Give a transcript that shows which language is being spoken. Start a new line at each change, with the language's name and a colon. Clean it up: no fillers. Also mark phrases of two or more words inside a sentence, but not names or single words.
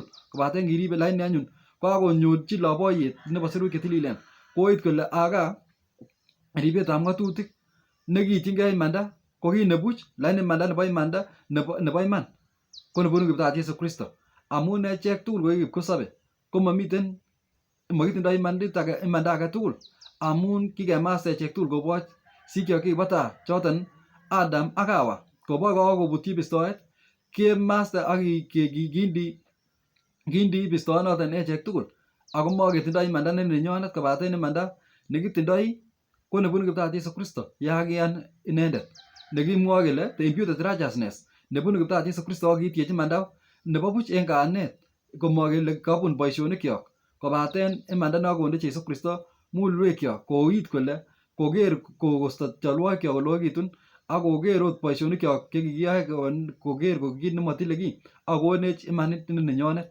Kalenjin: kobaten kiribe lakini anyun kakonyorchi loboyet nebo sirutik chetililen koit kole aka ribetab ng'atutik nekiityingei imanda ko kiit nebuch lakini imanda nebo iman ko nebunu Kiptayat Jesu Kristo amun echek tugul ko kipkosobe ko makitindoi imanda agetugul amun kikemasta echek tugul koboch sikyok chekibo tai choton Adam ak Hawa koboi kakobutyi bistoet kemasta ak kindi bistoanoton echek tugul ako maketindoi imanda ne nenyonet kobaten imanda nekitindoi ko nebunu Kiptayat Jesu Kristo yakiyan inendet nekimwoe kele
English: the imputed righteousness
Kalenjin: nebunu Kiptayat Jesu Kristo akiityechi imanda nebo buch en kayanet komokele kabun boisionikyok kobaten imanda nekakonde Jesu Kristo mugulelwekyok koit kole koker kosto cholwogikyok koloekitun ak koker ot boisionikyok chekikiyoe koker ko kiit nemotile kiy ak kokonech imanit ne nenyonet.